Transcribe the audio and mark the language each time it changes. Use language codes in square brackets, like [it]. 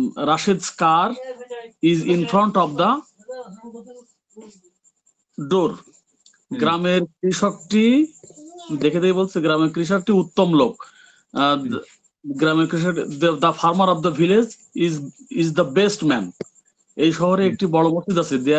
[en] Rashed's car is in front of the door. [bn] গ্রামের কৃষকটি দেখে বলছে গ্রামের কৃষকটি উত্তম লোক। গ্রামের কৃষক, [en] the farmer of the village is the best man. [bn] এই শহরে একটি বড় মসজিদ আছে।